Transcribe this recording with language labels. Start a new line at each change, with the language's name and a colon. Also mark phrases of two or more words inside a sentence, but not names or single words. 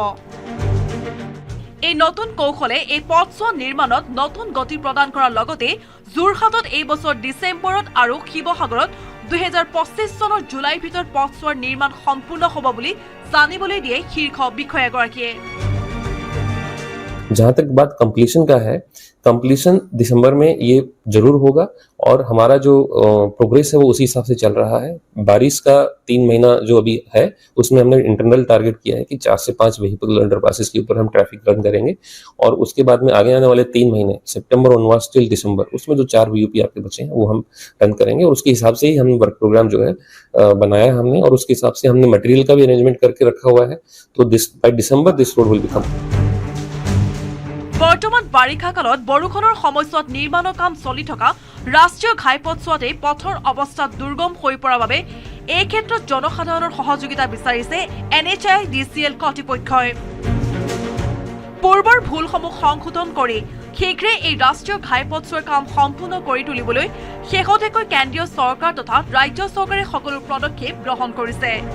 Assamese: এই নতুন কৌশলে এই পথছোৱা নিৰ্মাণত নতুন গতি প্ৰদান কৰাৰ লগতে যোৰহাটত এই বছৰ ডিচেম্বৰত আৰু শিৱসাগৰত 2025 চনৰ জুলাইৰ ভিতৰত পথছোৱাৰ নিৰ্মাণ সম্পূৰ্ণ হ'ব বুলি জানিবলৈ দিয়ে শীৰ্ষ বিষয়াগৰাকীয়ে।
Hindi: जहाँ तक बात कंप्लीशन का है, कंप्लीशन दिसंबर में ये जरूर होगा और हमारा जो प्रोग्रेस है वो उसी हिसाब से चल रहा है। बारिश का 3 महीना जो अभी है उसमें हमने
English: internal target
Hindi: किया है कि 4 से 5
English: vehicle underpasses
Hindi: के ऊपर हम ट्रैफिक रन करेंगे और उसके बाद में आगे आने वाले 3 महीने
English: September onwards till December
Hindi: उसमें जो 4 VUP आपके बचे हैं वो हम रन करेंगे और उसके हिसाब से ही हमने
English: work programme
Hindi: जो है बनाया हमने और उसके हिसाब से हमने मटेरियल का भी अरेंजमेंट करके रखा हुआ है।
English: तो by December this road will become.
Assamese: বৰ্তমান বাৰিষা কালত বৰষুণৰ সময়ছোৱাত নিৰ্মাণৰ কাম চলি থকা ৰাষ্ট্ৰীয় ঘাইপথছোৱাতে পথৰ অৱস্থা দুৰ্গম হৈ পৰাৰ বাবে এই ক্ষেত্ৰত জনসাধাৰণৰ সহযোগিতা বিচাৰিছে NHIDCL কৰ্তৃপক্ষই। পূৰ্বৰ ভুলসমূহ সংশোধন কৰি শীঘ্ৰে এই ৰাষ্ট্ৰীয় ঘাইপথছোৱাৰ কাম সম্পূৰ্ণ কৰি তুলিবলৈ শেহতীয়াকৈ কেন্দ্ৰীয় চৰকাৰ তথা ৰাজ্য চৰকাৰে সকলো পদক্ষেপ গ্ৰহণ কৰিছে।